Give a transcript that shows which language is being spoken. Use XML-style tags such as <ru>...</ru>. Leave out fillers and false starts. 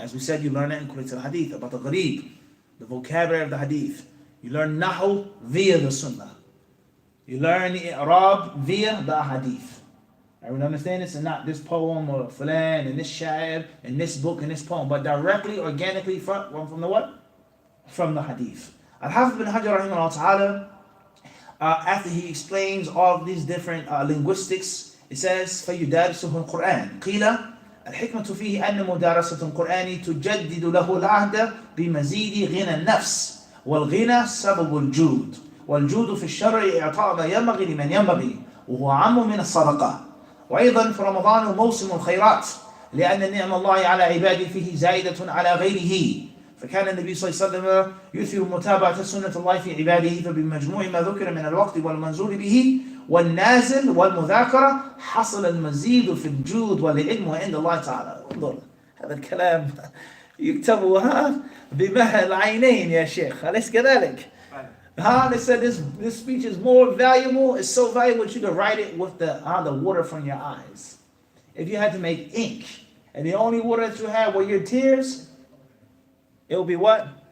<en>As we said, you learn that in Kulit al-Hadith about the gharib, the vocabulary of the hadith. You learn nahu via the sunnah. You learn the i'rab via the hadith. Everyone understand this? And not this poem or fulan and this sha'ir and this book and this poem, but directly, organically from the what? From the hadith. Al-Hafiz ibn Hajar rahimahullah ta'ala, after he explains all of these different linguistics, it says,</en> <ar>فَيُدَارِسُهُ الْقُرْآنِ قِيلَ الحكمة فيه أن مدارسة القرآن تجدد له العهد بمزيد غنى النفس والغنى سبب الجود والجود في الشرع إعطاء ما ينبغي لمن ينبغي وهو عام من الصدقة وأيضا في رمضان موسم الخيرات لأن نعم الله على عباده فيه زائدة على غيره فكان النبي صلى الله عليه وسلم يثير متابعة سنة الله في عباده فبمجموع ما ذكر من الوقت والمنزول به والنازل والمذاكرة حصل المزيد في الجود والعلم عند الله تعالى. انظر هذا الكلام يكتب بمهل العينين يا شيخ أليس كذلك؟</ar> <en>They said this speech is more valuable, it's so valuable that you could write it with the water from your eyes. If you had to make ink and the only water that you had were your tears, it will be what?</en>